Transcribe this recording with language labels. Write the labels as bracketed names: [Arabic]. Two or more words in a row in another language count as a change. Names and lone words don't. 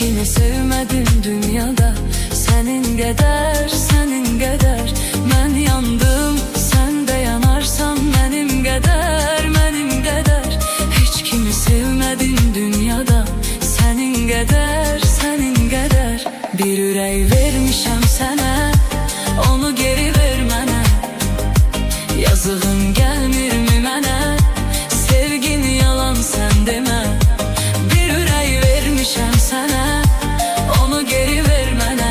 [Turkish] sevmedim dünyada. Senin kadar, senin kadar. Ben yandım, sen de yanarsan benim kadar, benim kadar. Hiç kimi sevmedim dünyada. Senin kadar, senin kadar. [Azerbaijani] Bir ürək vermişəm sənə, onu geri ver mənə. Yazığın gəlmirmi mənə? Sevgin yalan, sən demə. Bir ürək vermişəm sənə, onu geri ver mənə.